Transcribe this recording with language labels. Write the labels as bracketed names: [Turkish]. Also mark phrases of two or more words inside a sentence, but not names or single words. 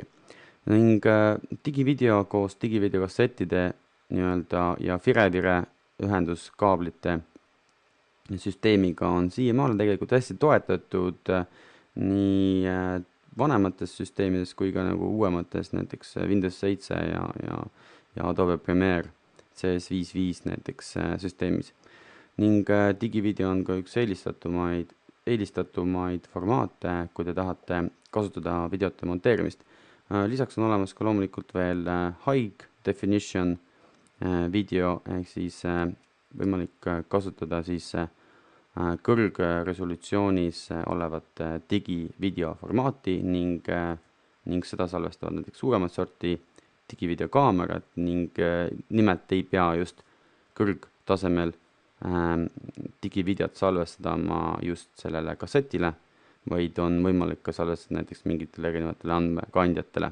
[Estonian] Ning digivideo koos digivideokassettide ja Firevire ühenduskaablite süsteemiga on siiamaale tegelikult hästi toetatud nii vanemates süsteemides kui ka nagu uuemates, näiteks Windows 7 ja Adobe Premiere CS5.5 näiteks süsteemis. Ning digivideo on ka üks eelistatumaid formaate, kui te tahate kasutada videote monteerimist. Lisaks on olemas ka loomulikult veel [English] high definition video, [Estonian] ehk siis võimalik kasutada siis kõrgresolutsioonis olevat digivideo formaati ning seda salvestavad näiteks suuremat sorti digivideokaamerad ning nimelt ei pea just kõrgtasemel digivideot salvestada just sellele kassetile, vaid on võimalik ka salvestada näiteks mingitele erinevatele andmekandjatele.